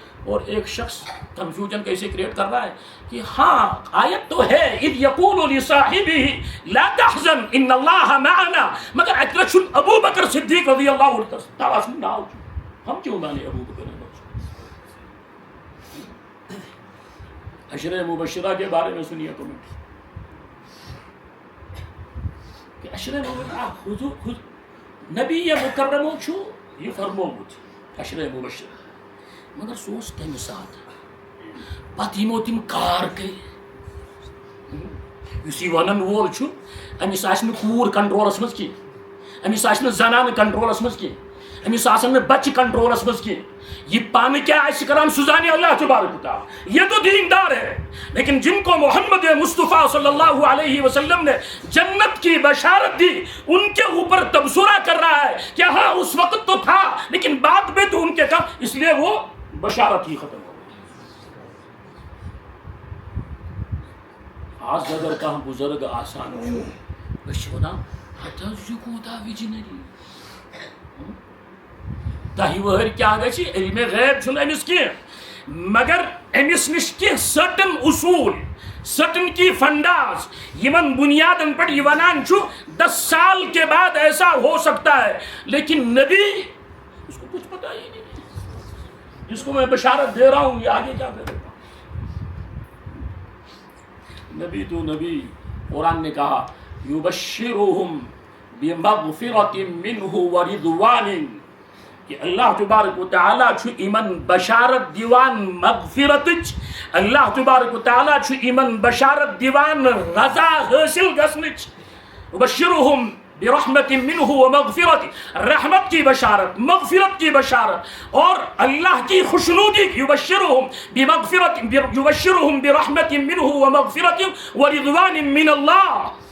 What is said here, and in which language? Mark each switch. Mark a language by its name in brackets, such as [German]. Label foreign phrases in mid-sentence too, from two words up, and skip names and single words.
[Urdu] اور ایک شخص کنفیوژن کیسے کریٹ کر رہا ہے کہ ہاں آیت تو ہے [Arabic] اذ یقول لصاحبہ لا تحزن ان اللہ معنا [Urdu] مگر اترچن ابو بکر صدیق رضی اللہ تعالیٰ ہم کیوں مانے ابو بکر. عشرہ مبشرہ کے بارے میں سنیے کمنٹ کہ عشرہ مبشرہ حضور نبی [Kashmiri] مکرمو چھو یہ فرمومت [Urdu] عشرہ [Kashmiri] مبشرہ مگر سوس تمہ سات پتہ یمو تم کار کر یُس یہِ وَنان وول چھُ أمِس آسہِ نہٕ کوٗر کنٹرولَس منٛز کینٛہہ، أمِس آسہِ نہٕ زنانہٕ کنٹرولَس منٛز کینٛہہ، أمِس آسن نہٕ بچہِ کنٹرولَس منٛز کینٛہہ، یہ پانہٕ کیا آسہِ کران سُہ زانہِ اللہ تبارک و تعالیٰ. [Urdu] یہ تو دیندار ہے، لیکن جن کو محمد مصطفیٰ صلی اللہ علیہ وسلم نے جنت کی بشارت دی ان کے اوپر تبصرہ کر رہا ہے کہ ہاں اس وقت تو تھا لیکن بعد میں تو ان کے کم، اس لیے وہ بشارت ہی ختم ہو گئی. [Kashmiri] آج اگر کانٛہہ بزرگ آسان چھُ أسۍ چھِ وَنان ہتہٕ حظ یہِ کوٗتاہ وِجنری، تۄہہِ وٲرۍ کیٛاہ گژھِ، علمِ غیب چھُنہٕ أمِس کینٛہہ، مگر أمِس نِش کینٛہہ سرٹن اصوٗل، [English] certain key fundas [Kashmiri] یمن بنیادن پر یہ ونان چھُ [Urdu] 10 سال کے بعد ایسا ہو سکتا ہے، لیکن نبی اس کو کچھ پتا ہی نہیں، جس کو میں بشارت دے رہا ہوں یہ آگے کیا کرے گا. نبی تو نبی، قرآن نے کہا [Arabic] یبشرہم بمغفرۃ منہ ورضوان، [Kashmiri] کہ اللہ تبارک و تعالیٰ چھُ یمن بشارت دیوان مغفرتچ، اللہ تبارک و تعالیٰ چھُ یمن بشارت دیوان رضا حاصل گژھنٕچ. [Arabic] یبشرہم برحمت منہ ومغفرت، [Urdu] رحمت کی بشارت، مغفرت کی بشارت اور اللہ کی خوشنودی. [Arabic] یبشرہم بمغفرت، یبشرہم برحمت منہ ومغفرت ورضوان من اللہ.